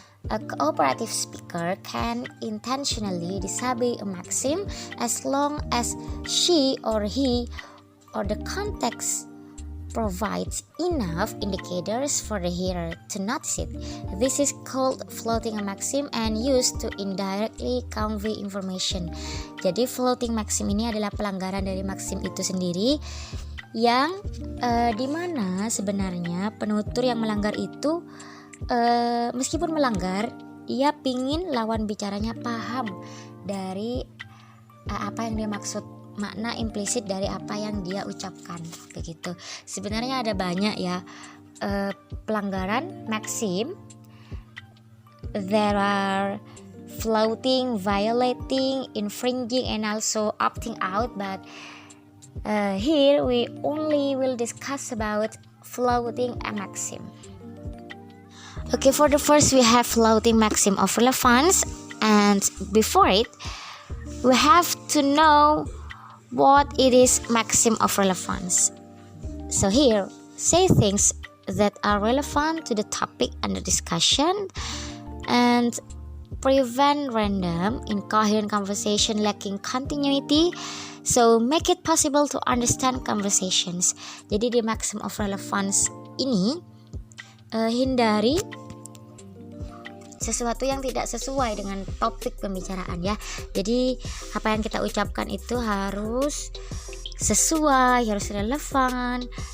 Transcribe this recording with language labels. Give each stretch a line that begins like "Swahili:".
English: A cooperative speaker can intentionally disobey a maxim as long as she or he or the context provides enough indicators for the hearer to notice it. This is called floating a maxim and used to indirectly convey information.
Indonesian: Jadi floating maxim ini adalah pelanggaran dari maxim itu sendiri, yang dimana sebenarnya penutur yang melanggar itu meskipun melanggar, ia pingin lawan bicaranya paham dari apa yang dia maksud, makna implisit dari apa yang dia ucapkan, begitu. Sebenarnya ada banyak ya pelanggaran maxim.
English: There are floating, violating, infringing, and also opting out, but here we only will discuss about floating a maxim. Okay, for the first we have floating maxim of relevance, and before it we have to know what it is maxim of relevance. So here, say things that are relevant to the topic under discussion and prevent random, incoherent conversation lacking continuity. So make it possible to understand conversations.
Indonesian: Jadi di maxim of relevance ini hindari sesuatu yang tidak sesuai dengan topik pembicaraan ya. Jadi apa yang kita ucapkan itu harus sesuai, harus relevan.